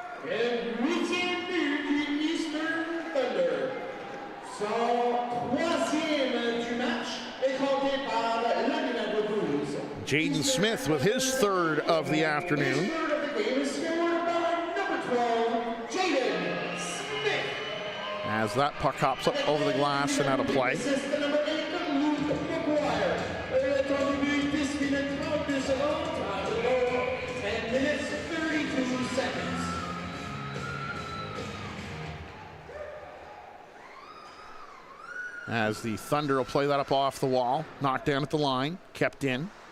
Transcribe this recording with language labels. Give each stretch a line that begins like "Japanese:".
French: Et huitième but du Eastern Thunder. Son troisième du match est compté par le numéro 12.
English: Jaden Smith with his third of the afternoon. Third of the game is scored by number 12, Jaden Smith. As that puck hops up over the glass and out of play.
French: C'est le number 8, Luke McGuire. Le temps du but, 10 minutes 32 secondes.
English: Time to go, 10 minutes 32 seconds. As the Thunder will play that up off the wall, knocked down at the line, kept in.